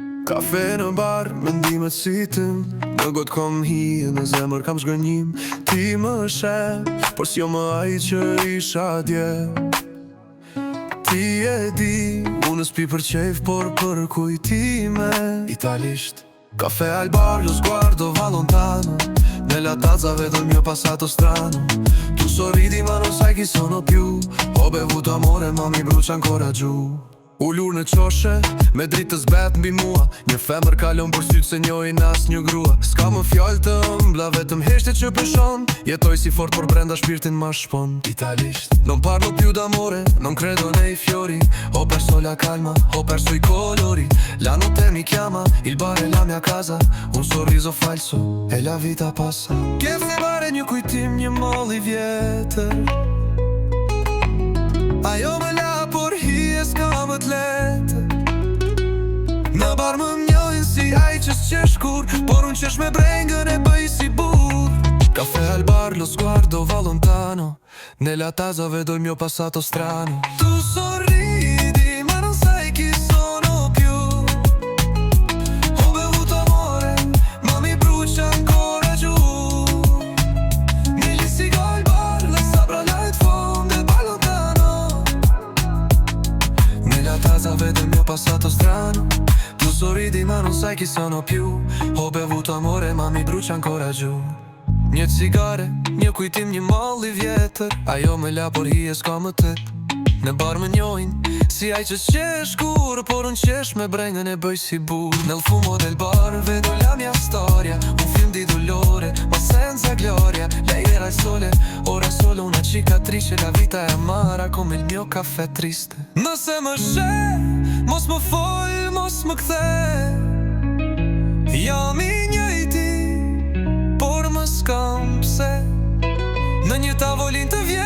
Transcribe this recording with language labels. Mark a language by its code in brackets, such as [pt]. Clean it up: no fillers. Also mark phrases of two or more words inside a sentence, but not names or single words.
[sq] Kafe në bar, mendimet si tim. Në gotë kom hije, në zemër kam zgënjim. Ti më shef, por s'jo më ai që isha dje. Ti e di, unë s'pi për qejf, por për kujtime. [it] Italisht Caffè al bar, lo sguardo va lontano. Nella tazza vedo il mio passato strano. Tu sorridi ma non sai chi sono più. Ho bevuto amore ma mi brucia ancora giù. [sq] Ullur në qoshe, me dritë të zbet mbi mua. Një femër kalon për sytë se njojin as një grua. S'ka më fjallë të mbla, vetëm heshte që pëshon. Jetoj si fort por brenda shpirtin ma shpon. [it] Italisht Non parlo più d'amore, non credo nei fiori. Ho perso la calma, ho perso i colori. La notte mi chiama, il bar è la mia casa. Un sorriso falso e la vita passa. [sq] Ke pare një kujtim, një moll i vjetër. Ajo me la por hije s'ka më t'letër. Në bar më njojnë si aj që s'qesh kur, por unë qesh me brengën e bëj si bur. [it] Caffè al bar, lo sguardo va lontano. Nella tazza vedo il mio passato strano. Tu sorridi ma non sai chi sono più. Ho bevuto amore ma mi brucia ancora giù. Negli sigo al bar, la sabbra là in fondo e vai lontano. Nella tazza vedo il mio passato strano. Tu sorridi ma non sai chi sono più. Ho bevuto amore ma mi brucia ancora giù. [sq] Një cigare, një kujtim, një mall i vjetër. Ajo me la por hije s'ka më tep. Në bar më njojnë si aj që s'qesh kur, por unë qesh me brengën e bëj si bur. [it] Nel fumo del bar vedo la mia storia. Un film di dolore ma senza gloria. Lei era il sole, ora è solo una cicatrice. La vita è amara come il mio caffè triste. [sq] Nëse më sheh, mos më fol, mos më kthe. Jam i njëjti, por më s'kam pse. Në një tavolin të